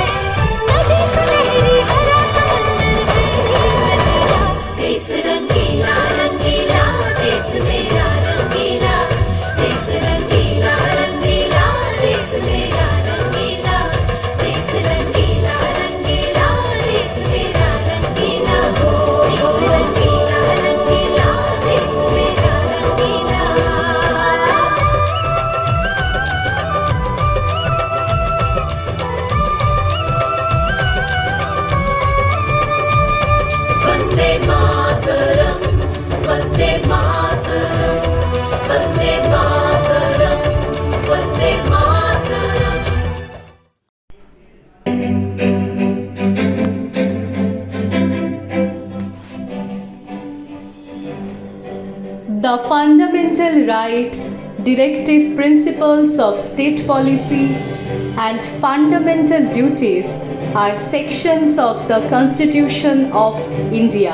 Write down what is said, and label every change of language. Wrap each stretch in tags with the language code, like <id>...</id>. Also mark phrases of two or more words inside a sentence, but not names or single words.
<hi>नदी सुनहरी हरा समंदर बेली सजिया, देश रंगीला रंगीला, देश मेरा रंगीला, देश मेरा रंगीला, देश रंगीला रंगीला, देश मेरा रंगीला, देश रंगीला रंगीला, देश मेरा रंगीला।</hi> <sa>वंदे मातरम, वंदे मातरम, वंदे मातरम, वंदे मातरम।</sa> <en>The fundamental rights, directive principles of state policy, and fundamental duties are sections of the Constitution of India.</en>